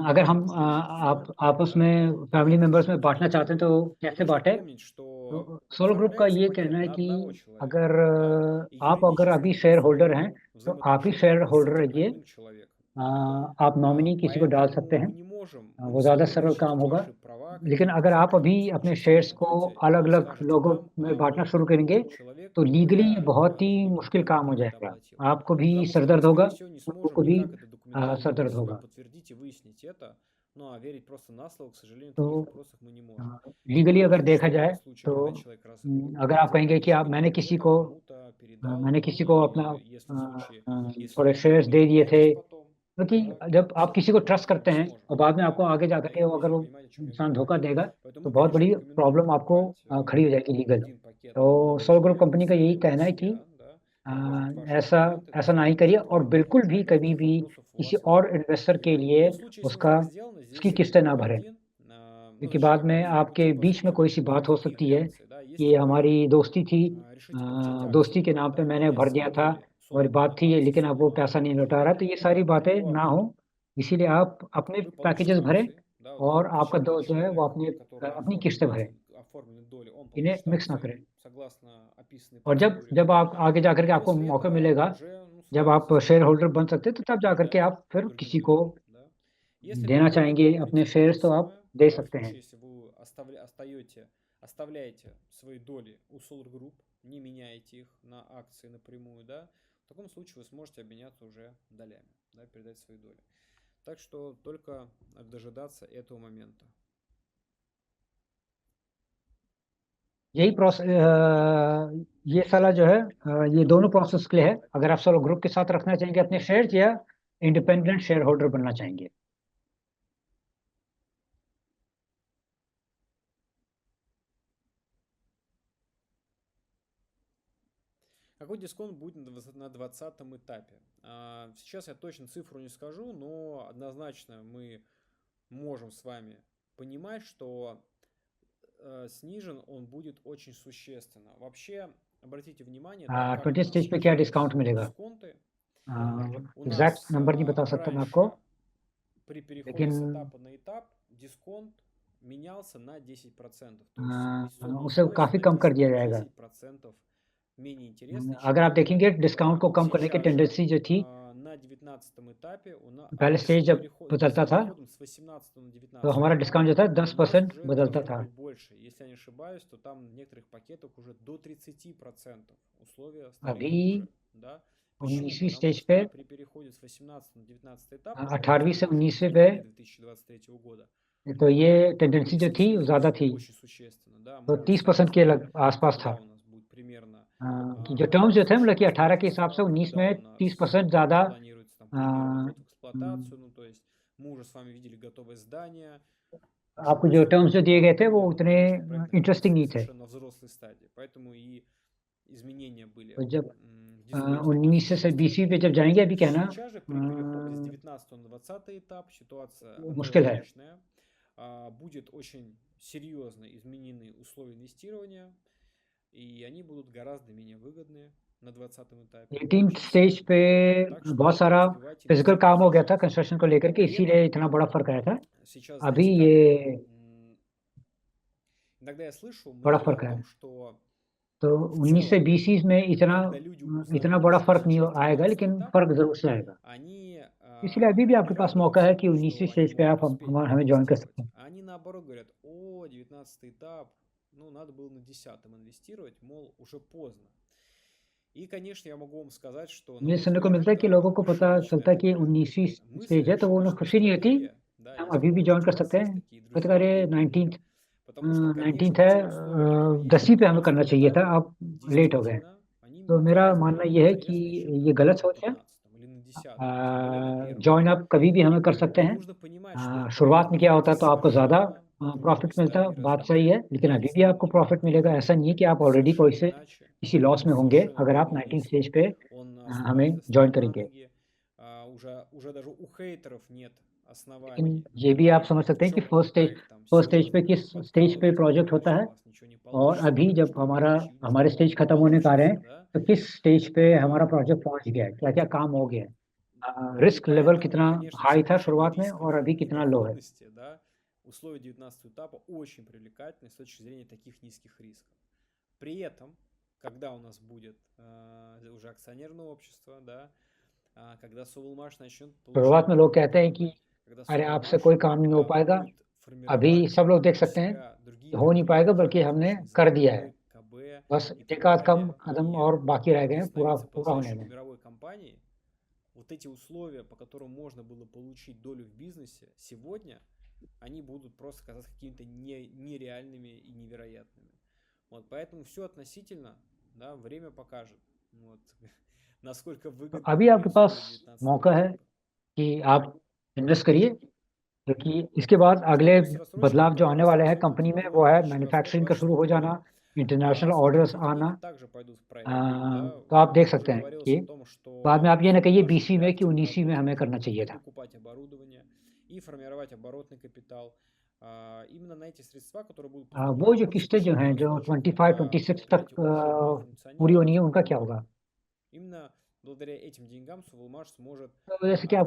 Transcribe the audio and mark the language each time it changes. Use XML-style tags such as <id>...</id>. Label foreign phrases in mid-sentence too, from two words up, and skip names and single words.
<hi>अगर हम</hi> <ru>имеет больше</ru> <hi>आप</hi> <ru>фонд,</ru> <hi>आपस</hi> <ru>да,</ru> <hi>में</hi> <ru>то</ru> <hi>फैमिली</hi> <ru>как вы</ru> <hi>मेंबर्स में</hi> <ru>будете</ru> <hi>बांटना</hi> <ru>это</ru> <hi>चाहते हैं</hi> <ru>делать?</ru> <hi>तो</hi> <ru>Вы</ru> <hi>कैसे</hi> <ru>должны</ru> <hi>बांटे?</hi> <ru>помнить, что</ru> <hi>तो सोलो ग्रुप का</hi> <ru>оформляется</ru> <hi>ये</hi> <ru>пакет</ru> <hi>कहना है</hi> <ru>на</ru> <hi>कि</hi> <ru>одного человека,</ru> <hi>अगर</hi> <ru>да, и</ru> <hi>आप अगर</hi> <ru>юридически</ru> <hi>अभी</hi> <en>share holder</en> <hi>हैं,</hi> <ru>напрямую</ru> <hi>तो आप ही</hi> <ru>взаимоотношения</ru> <hi>शेयर</hi> <ru>только с</ru> <hi>होल्डर</hi> <ru>этим</ru> <hi>रहिए।</hi> <ru>одним человеком.</ru> <hi>आप नॉमिनी किसी को डाल सकते</hi> <ru>Поэтому</ru> <hi>हैं,</hi> <ru>мы не можем</ru> <hi>वो ज़्यादा सरल काम</hi> <ru>защитить</ru> <hi>होगा।</hi> <ru>ваши права</ru> <hi>लेकिन</hi> <ru>каким-то</ru> <hi>अगर आप</hi> <ru>законом</ru> <hi>अभी</hi> <ru>в</ru> <hi>अपने</hi> <ru>случае, если вы</ru> <hi>शेयर्स को</hi> <ru>придете и</ru> <hi>अलग-अलग</hi> <ru>скажете</ru> <hi>लोगों</hi> <ru>нам,</ru> <hi>में बांटना</hi> <ru>вот</ru> <hi>शुरू करेंगे,</hi> <ru>один человек</ru> <hi>तो लीगली</hi> <ru>для</ru> <hi>बहुत ही</hi> <ru>столько</ru> <hi>मुश्किल</hi> <ru>доли</ru> <hi>काम हो</hi> <ru>пакета</ru> <hi>जाएगा।</hi> <ru>оплатил.</ru> <hi>आपको भी</hi> <ru>Потому что мы,</ru> <hi>सरदर्द</hi> <ru>скорее</ru> <hi>होगा,</hi> <ru>всего, не</ru> <hi>लोगों</hi> <ru>сможем</ru> <hi>को भी</hi> <ru>никак это документально для</ru> <hi>सरदर्द</hi> <ru>себя</ru> <hi>होगा।</hi> <ru>подтвердить и выяснить это. Ну, а верить просто на слово, к сожалению, в</ru> <hi>तो</hi> <ru>таких вопросах мы не можем. Тем</ru> <hi>लीगली</hi> <ru>более в</ru> <hi>अगर देखा</hi> <ru>зачастую</ru> <hi>जाए,</hi> <ru>бывают случаи,</ru> <hi>तो</hi> <ru>когда человек</ru> <hi>अगर आप कहेंगे कि आप</hi> <ru>определенную кому-то передал,</ru> <hi>मैंने किसी को अपना</hi> <ru>и если в случае, если</ru> <hi>थोड़े</hi> <ru>вы</ru> <hi>शेयर्स दे दिए थे,</hi> <ru>переплатите потом,</ru> <hi>क्योंकि</hi> <ru>да,</ru> <hi>जब आप किसी को ट्रस्ट</hi> <ru>мы</ru> <hi>करते</hi> <ru>не</ru> <hi>हैं</hi> <ru>сможем</ru> <hi>और बाद में आपको</hi> <ru>это</ru> <hi>आगे</hi> <ru>делать,</ru> <hi>जाकर</hi> <ru>да,</ru> <hi>के</hi> <ru>и</ru> <hi>अगर</hi> <ru>надеюсь,</ru> <hi>वो</hi> <ru>вы понимаете, о чем я</ru> <hi>इंसान</hi> <ru>говорю.</ru> <hi>धोखा देगा,</hi> <ru>Поэтому</ru> <hi>तो</hi> <ru>мы,</ru> <hi>बहुत</hi> <ru>конечно,</ru> <hi>बड़ी</hi> <ru>рекомендуем</ru> <hi>प्रॉब्लम आपको</hi> <ru>покупать</ru> <hi>खड़ी हो जाएगी लीगल।</hi> <ru>один пакет</ru> <hi>तो</hi> <ru>одного</ru> <hi>सोलो ग्रुप</hi> <ru>человека</ru> <hi>कंपनी</hi> <ru>с</ru> <hi>का यही</hi> <ru>одним</ru> <hi>कहना है कि</hi> <ru>носителем, да, может ваши</ru> <hi>ऐसा</hi> <ru>документы,</ru> <hi>ऐसा ना ही</hi> <ru>документы,</ru> <hi>करिए</hi> <ru>что</ru> <hi>और बिल्कुल भी कभी</hi> <ru>никаких</ru> <hi>भी</hi> <ru>вопросов у</ru> <hi>किसी</hi> <ru>вас не</ru> <hi>और</hi> <ru>будет.</ru> <hi>इन्वेस्टर के लिए</hi> <ru>Но в случае, если</ru> <hi>उसका</hi> <ru>уже так сделано,</ru> <hi>उसकी</hi> <ru>здесь</ru> <hi>किस्तें ना</hi> <ru>выбор</ru> <hi>भरे,</hi> <ru>один. Ну,</ru> <hi>क्योंकि बाद</hi> <ru>зачем?</ru> <hi>में</hi> <ru>Вы</ru> <hi>आपके</hi> <ru>будете, по</ru> <hi>बीच में</hi> <ru>сути,</ru> <hi>कोई सी बात हो</hi> <ru>никакие</ru> <hi>सकती है</hi> <ru>варианты, да,</ru> <hi>कि</hi> <ru>если вы</ru> <hi>हमारी दोस्ती थी,</hi> <ru>решите получать</ru> <hi>दोस्ती</hi> <ru>акции,</ru> <hi>के नाम पे</hi> <ru>да,</ru> <hi>मैंने</hi> <ru>менять</ru> <hi>भर</hi> <ru>свои</ru> <hi>दिया था,</hi> <ru>доли</ru> <hi>हमारी</hi> <ru>Solar Group</ru> <hi>बात</hi> <ru>на</ru> <hi>थी,</hi> <ru>акции</ru> <hi>लेकिन अब वो</hi> <ru>Solar Group,</ru> <hi>पैसा नहीं लौटा रहा, तो ये सारी बातें ना हो, इसीलिए आप अपने</hi> <ru>вы получите</ru> <hi>पैकेजेस भरें</hi> <ru>акции, да, вот</ru> <hi>और</hi> <ru>каждый,</ru> <hi>आपका</hi> <ru>каждый</ru> <hi>जो है वो</hi> <ru>человек,</ru> <hi>अपनी</hi> <ru>который</ru> <hi>अपनी</hi> <ru>оформит</ru> <hi>किस्तें भरे,</hi> <ru>эти оформленные доли, он</ru> <hi>इन्हें</hi> <ru>получит</ru> <hi>मिक्स ना</hi> <ru>акции</ru> <hi>करें।</hi> <ru>согласно описанной</ru> <hi>और जब</hi> <ru>процедуре.</ru> <hi>जब आप आगे जाकर के</hi> <ru>И</ru> <hi>आपको</hi> <ru>после</ru> <hi>मौका</hi> <ru>этого</ru> <hi>मिलेगा,</hi> <ru>уже ну, с</ru> <hi>जब आप</hi> <ru>радостью</ru> <en>share holder</en> <hi>बन सकते हैं, तो तब जाकर के</hi> <ru>передать</ru> <hi>आप फिर</hi> <ru>другим</ru> <hi>किसी को</hi> <ru>людям. Да. Если</ru> <hi>देना</hi> <ru>так будет,</ru> <hi>चाहेंगे</hi> <ru>в</ru> <hi>अपने</hi> <ru>принципе, то же</ru> <hi>शेयर्स, तो आप</hi> <ru>самое.</ru> <hi>दे</hi> <ru>Да, в</ru> <hi>सकते हैं।</hi> <ru>случае, если вы оставляете свои доли у Solar Group, не меняете их на акции напрямую, да, в таком случае вы сможете обменяться уже долями, да, передать свои доли. Так что только дожидаться этого момента.</ru> <hi>यही प्रोसेस, ये साला जो है, ये दोनों प्रोसेस के लिए है। अगर आप सोलो ग्रुप के साथ रखना चाहेंगे अपने शेयर्स या</hi> <en>independent share holder</en> <hi>बनना चाहेंगे।</hi> <ru>Какой дисконт будет на 20-м этапе? Сейчас я точно цифру не скажу, но однозначно мы можем с вами понимать, что снижен он будет очень существенно. Вообще, обратите внимание, да, как у 20 нас</ru> <hi>स्टेज पे क्या</hi> <ru>снижались</ru> <hi>डिस्काउंट मिलेगा?</hi> <ru>дисконты. У</ru> <hi>एग्जैक्ट</hi> <ru>нас</ru> <hi>नंबर नहीं बता सकता मैं आपको,</hi> <ru>раньше при переходе с этапа на этап дисконт менялся на 10%. То есть</ru> <hi>लेकिन</hi> <ru>инвестиционные</ru> <hi>उसे</hi> <ru>условия</ru> <hi>काफी कम कर</hi> <ru>становились</ru> <hi>दिया</hi> <ru>на</ru> <hi>जाएगा।</hi> <ru>10% менее интересный,</ru> <hi>अगर आप देखेंगे डिस्काउंट को कम करने की</hi> <ru>сейчас же</ru> <hi>टेंडेंसी जो थी,</hi> <ru>на 19 этапе</ru> <hi>पहले स्टेज जब बदलता था</hi> <ru>переходом с 18 на 19</ru> <hi>तो हमारा डिस्काउंट जो था</hi> <ru>у нас</ru> <hi>10%</hi> <ru>уже</ru> <hi>बदलता</hi> <ru>должно</ru> <hi>था।</hi> <ru>быть больше. Если я не ошибаюсь, то там в некоторых пакетах уже до 30% условия стали</ru> <hi>अभी</hi> <ru>хуже, да? Почему?</ru> <hi>19वीं</hi> <ru>Потому</ru> <hi>स्टेज पे</hi> <ru>что при переходе с 18 на 19 этап,</ru> <hi>18वीं से</hi> <ru>уже</ru> <hi>19वीं</hi> <ru>в</ru> <hi>पे</hi> <ru>феврале 2023 года,</ru> <hi>तो ये टेंडेंसी जो थी वो ज़्यादा थी,</hi> <ru>очень существенно, да?</ru> <hi>तो</hi> <ru>Мы</ru> <hi>30% के आसपास था।</hi> <ru>когда у нас будет примерно</ru> <hi>कि जो टर्म्स जो थे मतलब कि 18 के हिसाब से 19</hi> <ru>когда</ru> <hi>में</hi> <ru>у нас</ru> <hi>30% ज़्यादा</hi> <ru>планируется там примерно ввод в эксплуатацию, ну то есть мы уже с вами видели готовое здание, уже</ru> <hi>आपको जो टर्म्स जो दिए गए थे वो</hi> <ru>примерно</ru> <hi>उतने</hi> <ru>конечный проект</ru> <hi>इंटरेस्टिंग</hi> <ru>находится</ru> <hi>नहीं थे।</hi> <ru>совершенно взрослой стадии, поэтому и изменения были</ru> <hi>तो जब</hi> <ru>действительно очень</ru> <hi>19 से</hi> <ru>существенные.</ru> <hi>20वीं पे जब जाएंगे अभी कहना</hi> <ru>Сейчас же при переходе с 19 на 20 этап ситуация</ru> <hi>मुश्किल है।</hi> <ru>аналогичная. Будет очень серьезно изменены условия инвестирования, и они будут гораздо менее выгодные на 20 этапе.</ru> <hi>18</hi> <ru>Очень</ru> <hi>स्टेज</hi> <ru>сильно.</ru> <hi>पे</hi> <ru>Так что</ru> <hi>बहुत सारा</hi> <ru>не успевайте</ru> <hi>फिजिकल</hi> <ru>инвестировать</ru> <hi>काम हो गया</hi> <ru>сейчас.</ru> <hi>था कंस्ट्रक्शन को लेकर के,</hi> <ru>При</ru> <hi>इसीलिए</hi> <ru>этом</ru> <hi>इतना बड़ा फर्क आया था।</hi> <ru>сейчас,</ru> <hi>अभी</hi> <ru>знаете,</ru> <hi>ये</hi> <ru>как иногда я слышу</ru> <hi>बड़ा</hi> <ru>мнение</ru> <hi>फर्क</hi> <ru>о</ru> <hi>है।</hi> <ru>том, что</ru> <hi>तो</hi> <ru>в</ru> <hi>19 से</hi> <ru>целом,</ru> <hi>20 में इतना</hi> <ru>когда люди узнают</ru> <hi>इतना</hi> <ru>о том,</ru> <hi>बड़ा</hi> <ru>что</ru> <hi>फर्क नहीं</hi> <ru>сейчас</ru> <hi>आएगा,</hi> <ru>19</ru> <hi>लेकिन</hi> <ru>этап,</ru> <hi>फर्क जरूर से आएगा।</hi> <ru>они</ru> <hi>इसलिए अभी भी आपके</hi> <ru>не</ru> <hi>पास मौका है</hi> <ru>радуются,</ru> <hi>कि 19वीं</hi> <ru>что они</ru> <hi>स्टेज पे</hi> <ru>могут</ru> <hi>आप</hi> <ru>успеть</ru> <hi>हमें ज्वाइन कर</hi> <ru>инвестировать.</ru> <hi>सकते हैं।</hi> <ru>Они наоборот говорят: о, 19 этап, ну надо было на 10-м инвестировать, мол, уже поздно. И, конечно, я могу вам сказать, что, на</ru> <hi>मुझे</hi> <ru>мой</ru> <hi>सुनने को</hi> <ru>взгляд,</ru> <hi>मिलता है कि</hi> <ru>это</ru> <hi>लोगों को पता</hi> <ru>ошибочная</ru> <hi>चलता है कि</hi> <ru>такая</ru> <hi>19वीं</hi> <ru>мысль,</ru> <hi>स्टेज है तो वो उन्हें</hi> <ru>ошибочная</ru> <hi>खुशी नहीं होती,</hi> <ru>стратегия, да,</ru> <hi>हम</hi> <ru>если</ru> <hi>अभी</hi> <ru>вы</ru> <hi>भी ज्वाइन</hi> <ru>можете</ru> <hi>कर सकते हैं।</hi> <ru>представить такие</ru> <hi>कहते</hi> <ru>друзья,</ru> <hi>अरे</hi> <ru>коллеги,</ru> <hi>19th</hi> <ru>потому что, конечно,</ru> <hi>19th है,</hi> <ru>те условия, которые есть</ru> <hi>10वीं</hi> <ru>на</ru> <hi>पे हमें करना</hi> <ru>19</ru> <hi>चाहिए था,</hi> <ru>этапе,</ru> <hi>आप लेट हो गए।</hi> <ru>действительно, они</ru> <hi>तो मेरा</hi> <ru>гораздо</ru> <hi>मानना</hi> <ru>более</ru> <hi>ये है कि</hi> <ru>интересные, чем</ru> <hi>ये</hi> <ru>когда</ru> <hi>गलत</hi> <ru>вы на</ru> <hi>सोच है।</hi> <ru>15-м или на 10-м, тем более на 1-м.</ru> <hi>ज्वाइन आप कभी भी हमें कर सकते</hi> <ru>И</ru> <hi>हैं।</hi> <ru>нужно понимать, что</ru> <hi>शुरुआत में क्या होता है तो आपको ज़्यादा</hi> <ru>совершенно другой</ru> <hi>प्रॉफिट मिलता,</hi> <ru>стадии</ru> <hi>बात</hi> <ru>развития.</ru> <hi>सही है, लेकिन अभी भी आपको प्रॉफिट मिलेगा। ऐसा नहीं है कि आप ऑलरेडी कोई से</hi> <ru>Совершенно इначе,</ru> <hi>किसी लॉस में होंगे</hi> <ru>совершенно</ru> <hi>अगर आप</hi> <ru>другой</ru> <hi>19</hi> <ru>уровень.</ru> <hi>स्टेज पे</hi> <ru>Он</ru> <hi>हमें</hi> <ru>основательно</ru> <hi>ज्वाइन</hi> <ru>стоит на</ru> <hi>करेंगे।</hi> <ru>ноги. Уже даже у хейтеров нет</ru> <hi>लेकिन</hi> <ru>оснований</ru> <hi>ये भी आप</hi> <ru>говорить,</ru> <hi>समझ</hi> <ru>в</ru> <hi>सकते हैं कि</hi> <ru>чем этот проект там</ru> <en>first stage</en> <hi>पे</hi> <ru>серьезный,</ru> <hi>किस</hi> <ru>не</ru> <hi>स्टेज पे</hi> <ru>подкалывать,</ru> <hi>प्रोजेक्ट</hi> <ru>говорить,</ru> <hi>होता</hi> <ru>что</ru> <hi>है,</hi> <ru>у вас ничего не</ru> <hi>और</hi> <ru>получится,</ru> <hi>अभी</hi> <ru>говорить,</ru> <hi>जब</hi> <ru>что не</ru> <hi>हमारे</hi> <ru>получилось,</ru> <hi>स्टेज</hi> <ru>не</ru> <hi>खत्म होने का आ रहे हैं,</hi> <ru>получится, да.</ru> <hi>तो किस स्टेज पे हमारा प्रोजेक्ट पहुंच गया है, क्या-क्या काम हो गया है,</hi> <ru>И</ru> <en>risk level</en> <ru>поэтому,</ru> <hi>कितना</hi> <ru>конечно,</ru> <hi>हाई था</hi> <ru>соотношение</ru> <hi>शुरुआत में</hi> <ru>рисков</ru> <hi>और अभी</hi> <ru>и</ru> <hi>कितना लो है।</hi> <ru>доходности, да, условия 19 этапа очень привлекательны с точки зрения таких низких рисков. При этом, когда у нас будет уже акционерное общество, да, когда Sovelmash начнет</ru> <hi>शुरुआत में लोग कहते हैं कि</hi> <ru>доходы, когда</ru> <hi>अरे आपसे</hi> <ru>Sovelmash</ru> <hi>कोई काम नहीं हो पाएगा,</hi> <ru>будет</ru> <hi>अभी</hi> <ru>формировать</ru> <hi>सब लोग देख</hi> <ru>вокруг</ru> <hi>सकते हैं</hi> <ru>себя другие</ru> <hi>हो नहीं पाएगा,</hi> <ru>компании,</ru> <hi>बल्कि हमने</hi> <ru>различные</ru> <hi>कर दिया है,</hi> <ru>заводы, КБ</ru> <hi>बस</hi> <ru>и так</ru> <hi>एक आध</hi> <ru>далее,</ru> <hi>कदम</hi> <ru>и</ru> <hi>और बाकी रह गए हैं</hi> <ru>хотят</ru> <hi>पूरा</hi> <ru>становиться</ru> <hi>पूरा होने</hi> <ru>по-настоящему</ru> <hi>में।</hi> <ru>мировой компанией. Вот эти условия, по которым можно было получить долю в бизнесе, сегодня они будут просто казаться какими-то нереальными и невероятными. Вот, поэтому все относительно, да, время покажет, вот, насколько выгодны</ru> <hi>अभी</hi> <ru>были</ru> <hi>आपके पास</hi> <ru>условия 19</ru> <hi>मौका है</hi> <ru>этапа.</ru> <hi>कि आप इन्वेस्ट करिए, क्योंकि इसके बाद अगले</hi> <ru>Кто с</ru> <hi>बदलाव</hi> <ru>рассрочкой,</ru> <hi>जो</hi> <ru>который</ru> <hi>आने वाले हैं</hi> <ru>рассказывает,</ru> <hi>कंपनी में,</hi> <ru>что</ru> <hi>वो है</hi> <ru>2026</ru> <hi>मैन्युफैक्चरिंग का शुरू हो</hi> <ru>24</ru> <hi>जाना,</hi> <en>international orders</en> <ru>сотрудники</ru> <hi>आना।</hi> <ru>Dynit также пойдут в проект, да.</ru> <hi>तो आप देख</hi> <ru>Уже</ru> <hi>सकते हैं</hi> <ru>говорилось</ru> <hi>कि</hi> <ru>о том,</ru> <hi>बाद में</hi> <ru>что</ru> <hi>आप ये ना कहिए</hi> <ru>Sovelmash</ru> <hi>20वीं</hi> <ru>уже</ru> <hi>में कि</hi> <ru>активно</ru> <hi>19वीं में हमें</hi> <ru>работает</ru> <hi>करना</hi> <ru>над тем,</ru> <hi>चाहिए</hi> <ru>чтобы</ru> <hi>था।</hi> <ru>покупать оборудование и формировать оборотный капитал. Именно на эти средства, которые будут</ru> <hi>वो</hi> <ru>поступать</ru> <hi>जो</hi> <ru>в</ru> <hi>किस्तें जो हैं, जो</hi> <ru>рассрочку,</ru> <hi>25-26 तक</hi> <ru>предприятие уже будет</ru> <hi>पूरी होनी है,</hi> <ru>функционировать.</ru> <hi>उनका क्या होगा?</hi> <ru>Именно благодаря этим деньгам Sovelmash сможет</ru> <hi>तो जैसे कि आपको</hi>